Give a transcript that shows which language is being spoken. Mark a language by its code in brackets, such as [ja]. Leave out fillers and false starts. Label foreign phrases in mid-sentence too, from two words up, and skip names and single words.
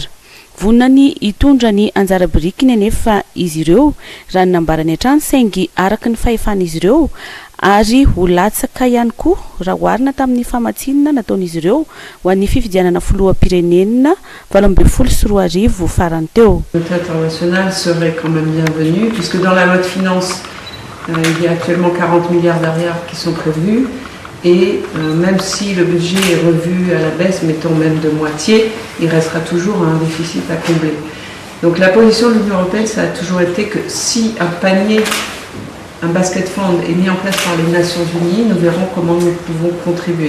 [mg] Vonina ny hitondra ny anjara birikiny anefa izy ireo raha ny nambarany hatrany saingy araka ny fahefan'izy ireo ary ho latsaka ihany koa raha oharina tamin'ny famatsinana nataon'izy ireo ho an'ny fifidianana filoham-pirenena 2024 farany teo. [fr] Notre international serait quand même bienvenu puisque dans la loi de finances il y a actuellement 40 milliards d'ariary qui sont prévus. Et même si le budget est revu à la baisse, mettons même de moitié, il restera toujours un déficit à combler. Donc la position de l'Union européenne, ça a toujours été que si un panier, un [en] basket fund [fr] est mis en place par les Nations Unies, nous verrons comment nous pouvons contribuer.